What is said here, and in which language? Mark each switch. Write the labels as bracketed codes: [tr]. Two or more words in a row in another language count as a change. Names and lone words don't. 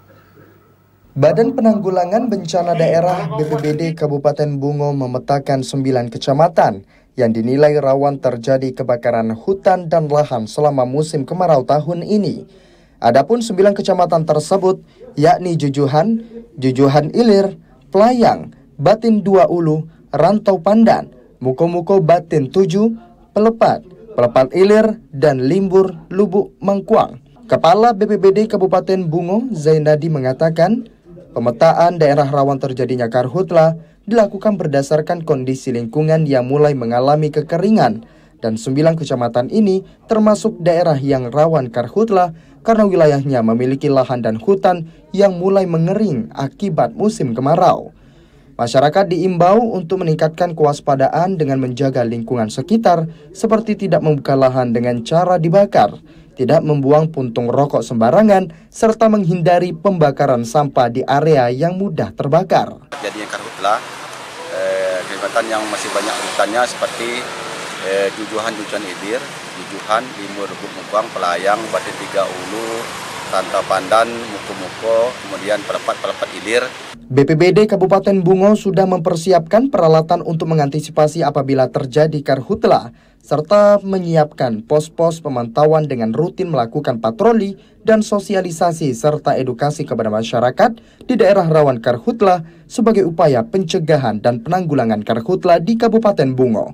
[id] Badan Penanggulangan Bencana Daerah BPBD Kabupaten Bungo memetakan 9 kecamatan yang dinilai rawan terjadi kebakaran hutan dan lahan selama musim kemarau tahun ini. Adapun 9 kecamatan tersebut yakni Jujuhan, Jujuhan Ilir, Pelayang, Batin 2 Ulu, Rantau Pandan, Muko-Muko Batin 7, Pelepat, Pelepat Ilir, dan Limbur Lubuk Mangkuang. Kepala BPBD Kabupaten Bungo, Zainadi, mengatakan pemetaan daerah rawan terjadinya karhutlah dilakukan berdasarkan kondisi lingkungan yang mulai mengalami kekeringan, dan 9 kecamatan ini termasuk daerah yang rawan karhutlah karena wilayahnya memiliki lahan dan hutan yang mulai mengering akibat musim kemarau. Masyarakat diimbau untuk meningkatkan kewaspadaan dengan menjaga lingkungan sekitar seperti tidak membuka lahan dengan cara dibakar, tidak membuang puntung rokok sembarangan, serta menghindari pembakaran sampah di area yang mudah terbakar. Jadinya karhutlah, kecamatan yang masih banyak hutannya seperti Jujuhan Ilir, Jujuhan, Limur, Mukbang, Pelayang, Batin 3 Ulu, Rantau Pandan, Muko-Muko, kemudian Pelepat Ilir. BPBD Kabupaten Bungo sudah mempersiapkan peralatan untuk mengantisipasi apabila terjadi karhutlah, serta menyiapkan pos-pos pemantauan dengan rutin melakukan patroli dan sosialisasi serta edukasi kepada masyarakat di daerah rawan karhutlah sebagai upaya pencegahan dan penanggulangan karhutlah di Kabupaten Bungo.